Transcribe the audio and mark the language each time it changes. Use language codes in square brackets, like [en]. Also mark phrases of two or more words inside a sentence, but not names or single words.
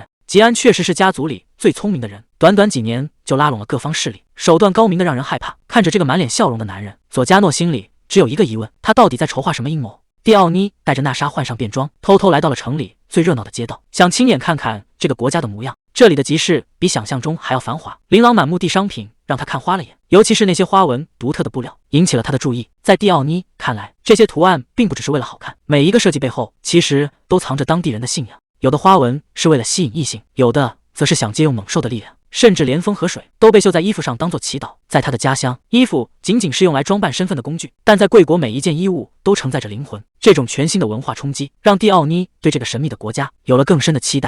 [zh] 吉安確實是家族裡最聰明的人，短短幾年就拉攏了各方勢力，手段高明的讓人害怕。看着這個滿臉笑容的男人，佐加諾心裡只有一個疑問，他到底在籌劃什麼陰謀？蒂奧妮帶着娜莎換上便裝，偷偷來到了城裡最熱鬧的街道，想親眼看看這個國家的模樣。這裡的集市比想象中還要繁華，琳琅滿目的商品讓他看花了眼，尤其是那些花紋獨特的布料，引起了他的注意。在蒂奧妮看來，這些圖案並不只是為了好看，每一個設計背後其實都藏着當地人的信仰。有的花紋是為了吸引異性，有的則是想借用猛獸的力量，甚至連風和水都被繡在衣服上當作祈禱。在他的家鄉，衣服僅僅是用來裝扮身份的工具，但在貴國，每一件衣物都承載着靈魂。這種全新的文化衝擊，讓蒂奧妮對這個神秘的國家有了更深的期待。